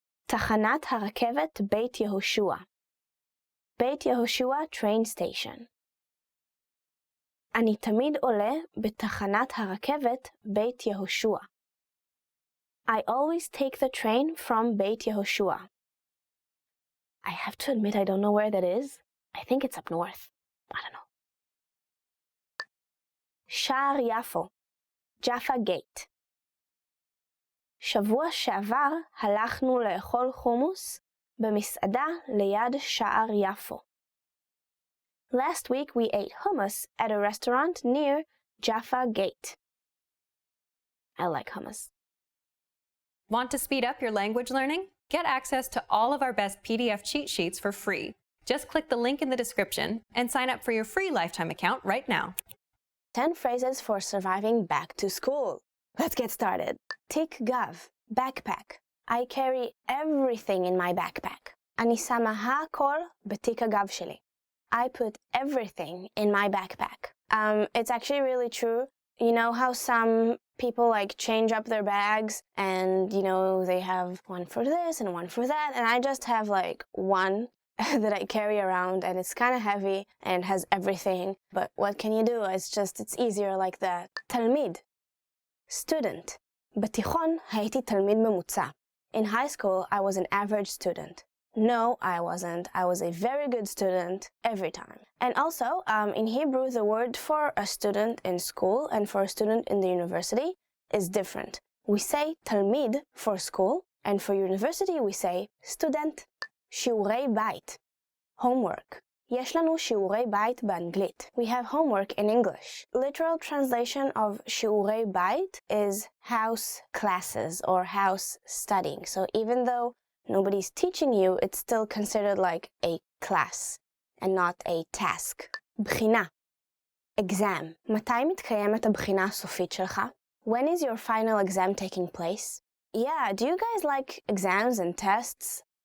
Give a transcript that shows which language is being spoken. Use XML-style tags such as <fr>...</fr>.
<he>תחנת הרכבת בית יהושע, בית יהושע train station. אני תמיד עולה בתחנת הרכבת בית יהושע.</he> <en>I always take the train from Beit Yehoshua. I have to admit I don't know where that is. I think it's up north. I don't know.</en> <he>שער יפו, Jaffa Gate. שבוע שעבר הלכנו לאכול חומוס במסעדה ליד שער יפו.</he> <en>Last week we ate hummus at a restaurant near Jaffa Gate. I like hummus. Want to speed up your language learning? Get access to all of our best PDF cheat sheets for free. Just click the link in the description and sign up for your free lifetime account right now. 10 phrases for surviving back to school. Let's get started. Tik gav, backpack. I carry everything in my backpack.</en> <he>אני שמה הכל בתיק הגב שלי.</he> <en>I put everything in my backpack. It's actually really true. You know how some people like change up their bags and, you know, they have one for this and one for that, and I just have like one that I carry around, and it's kind of heavy and has everything. But what can you do? It's easier like that. תלמיד, student.</en> <he>בתיכון הייתי תלמיד ממוצע.</he> <en>In high school, I was an average student. No, I wasn't. I was a very good student every time. And also, in Hebrew, the word for a student in school and for a student in the university is different. We say talmid for school, and for university we say student.</en> <he>שיעורי בית, homework. יש לנו שיעורי בית באנגלית.</he> <en>We have homework in English. Literal translation of שיעורי בית is house classes or house studying. So even though nobody's teaching you, it's still considered like a class and not a task.</en> <he>בחינה, exam. מתי מתקיימת הבחינה הסופית שלך?</he> <en>When is your final exam taking place? Yeah, do you guys like exams and tests?</en>